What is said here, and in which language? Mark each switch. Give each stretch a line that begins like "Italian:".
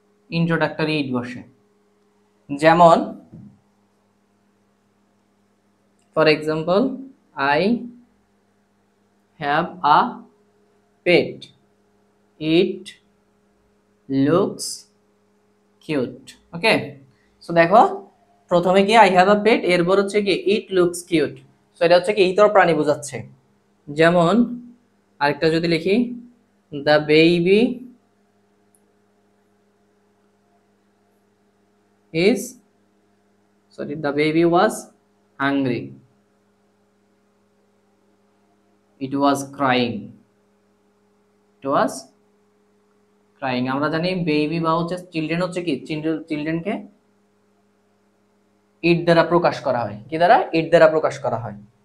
English: introductory it
Bangla: বসে। যেমন
English: For example, I have a pet, it looks cute.
Bangla: Okay, so দেখো প্রথমে কি
English: I have a pet,
Bangla: এরপর হচ্ছে কি
English: It looks cute.
Bangla: সো এটা হচ্ছে কি ইতর প্রাণী বোঝাচ্ছে। যেমন আরেকটা যদি লিখি,
English: The baby is sorry the baby was hungry, it was crying, it was crying।
Bangla: আমরা জানি বেবি বা হচ্ছে চিলড্রেন হচ্ছে কি চিলড্রেনকে ইট দ্বারা প্রকাশ করা হয়, কি দ্বারা? ইট দ্বারা প্রকাশ করা হয়।